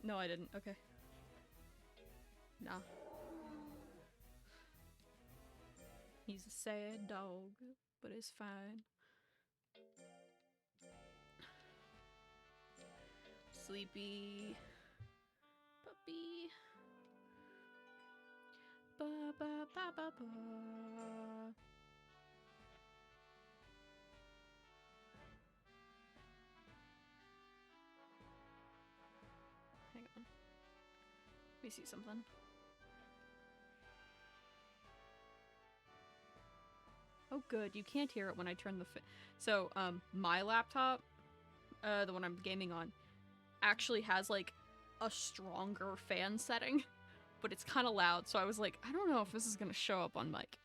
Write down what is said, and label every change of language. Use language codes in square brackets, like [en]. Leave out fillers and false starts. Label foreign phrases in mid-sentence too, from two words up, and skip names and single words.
[en] No, I didn't. Okay. Nah. He's a sad dog, but it's fine. Sleepy puppy. Ba ba ba ba ba. Hang on. Let me see something. Oh, good. You can't hear it when I turn the so, my laptop, the one I'm gaming on, actually has, like, a stronger fan setting, but it's kind of loud, so I was like, I don't know if this is gonna show up on mic.